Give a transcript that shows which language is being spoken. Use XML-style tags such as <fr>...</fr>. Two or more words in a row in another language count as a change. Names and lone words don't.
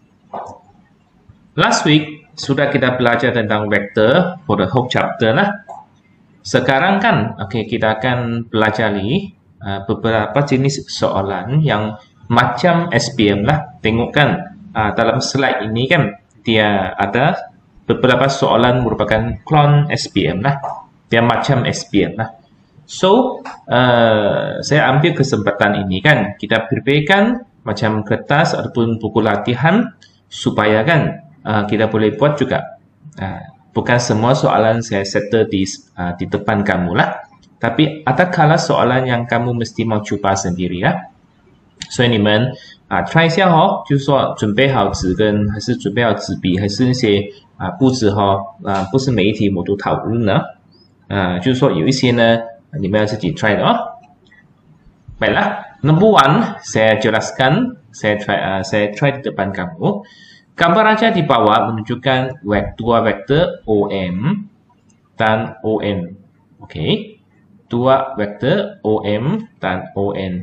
<ms>Last week sudah kita belajar tentang vektor</ms> <en>for the whole chapter</en> <ms>lah. Sekarang kan, kita akan belajar beberapa jenis soalan yang macam SPM lah. Tengok kan, dalam slide ini kan dia ada beberapa soalan merupakan clone SPM lah. Dia macam SPM lah. So, saya ambil kesempatan ini kan, kita preparekan macam kertas ataupun buku latihan supaya kan kita boleh buat juga. Bukan semua soalan saya settle di depan kamu lah. Tapi ada kala soalan yang kamu mesti mau cuba sendiri ya.</ms> <zh>所以你们try 一下哦，就是说准备好纸跟还是准备好纸笔，还是那些布置不是每一题我都讨论呢。就是说有一些呢，你们要自己 try 的哦。</zh> <ms>Baiklah,</ms> <en>number one,</en> <ms>saya jelaskan, saya try di depan kamu. Gambar aja di bawah menunjukkan dua vektor OM dan ON. Oke. Dua vektor OM dan ON.</ms>